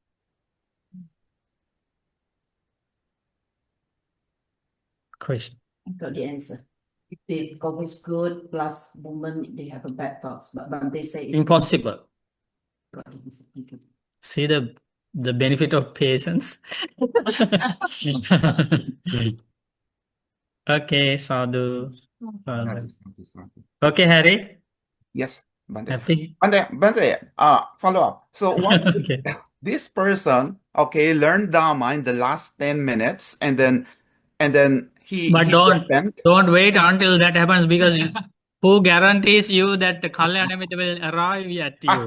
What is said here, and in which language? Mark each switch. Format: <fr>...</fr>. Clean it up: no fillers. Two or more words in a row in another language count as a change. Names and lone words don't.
<en>Question. I got the answer. If they always good plus woman, they have a bad thoughts, but they say Impossible. got the answer. Thank you. See the benefit of patience. Okay, sadhu.</en> <pi>Sadhu, sadhu, sadhu.</pi> <en>Okay, Harry. Yes, Bante. Happy. Bante, follow up. So what if Okay. this person, okay, learned Dharma in the last 10 minutes and then But he repent? don't wait until that happens because who guarantees you that the Kalyanamita will arrive at you?</en>